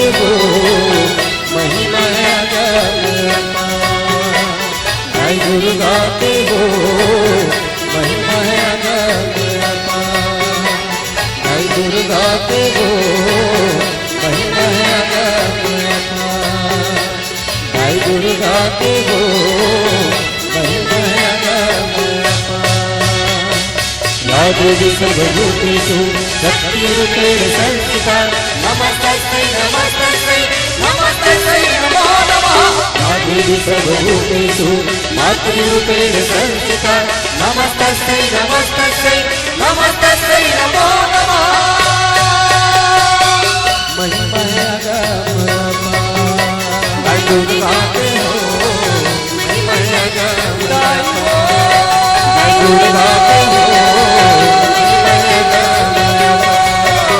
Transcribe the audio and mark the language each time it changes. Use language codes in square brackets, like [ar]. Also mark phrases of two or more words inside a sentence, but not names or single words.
[hne] वो महिमा है अगम दाई दुर्गा के वो महिमा है अगम दाई दुर्गा के वो महिमा है अगम दाई दुर्गा के वो महिमा है अगम [sa] या देवी सर्वभूतेषु शक्तिरूपेण संस्थिता, नमस्तस्यै नमस्तस्यै नमस्तस्यै नमो नमः। या देवी सर्वभूतेषु मातृरूपेण संस्थिता, नमस्तस्यै नमस्तस्यै नमस्तस्यै नमो नमः। [hne] महिमा है अगम दाई दुर्गा के हो महिमा है अगम अपार। दाई दुर्गा के हो महिमा है अगम अपार।